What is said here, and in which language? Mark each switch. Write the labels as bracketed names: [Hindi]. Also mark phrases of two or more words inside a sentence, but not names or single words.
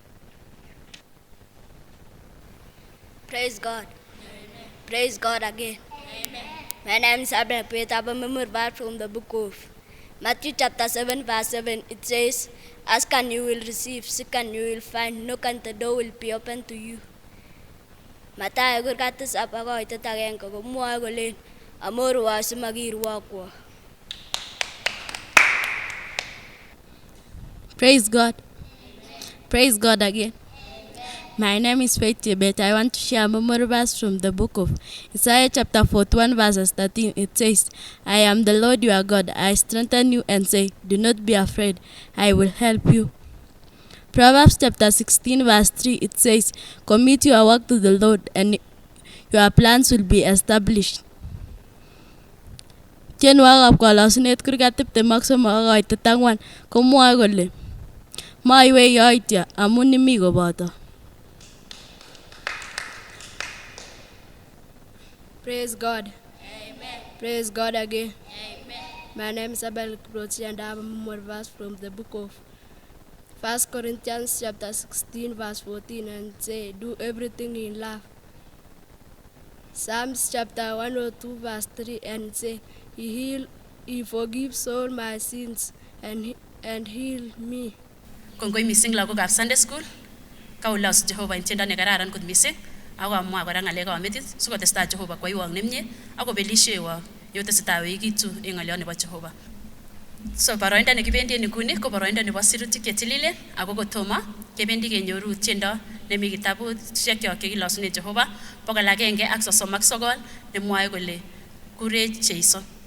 [English] Praise God. Amen. Praise God again. Amen. My name is Abraham Peter Morva from the book of Matthew chapter 7 verse 7, it says, "Ask and you will receive, seek and you will find, knock and the door will be open to you." [Kalenjin] Mathayo kurkatisap akoitet agenge komwoe kolen amorwo simakirwokwo. [English] Praise God. Praise God again. My name is Faith Tibet. I want to share a memory verse from the book of Isaiah chapter 41 verses 13. It says, I am the Lord your God. I strengthen you and say, do not be afraid. I will help you. Proverbs chapter 16 verse 3. It says, commit your work to the Lord and your plans will be established. [Kalenjin] Tienwokikab kalasunet kurgat 23 komwoe kole maiwei yoityo amun imi koboto. [English] Praise God. Amen. Praise God again. Amen. My name is Abel Kiprochi and I have a memory verse from the book of 1 Corinthians chapter 16 verse 14 and say, do everything in love. Psalms chapter 102 verse 3 and say, He forgives all my sins and heal me. [Kalenjin] Kongoi mising lagokab [English] Sunday school. [Kalenjin] Kaulos Jehova en tiendo nekararan kot mising. Ako amwa kora ngalekab metit sikotestai Jehova kwaiwok nemie ako belishewok yotesetai oekitu eng ng'oliot nebo Jehova. So boroindo nekibendi en nguni ko boroindo nebo sirutik chetililen ako kotomo kebendi kenyoru tiendo nemi kitabusiek chekilosune Jehova 139 nemwoe kole kurech Jeiso.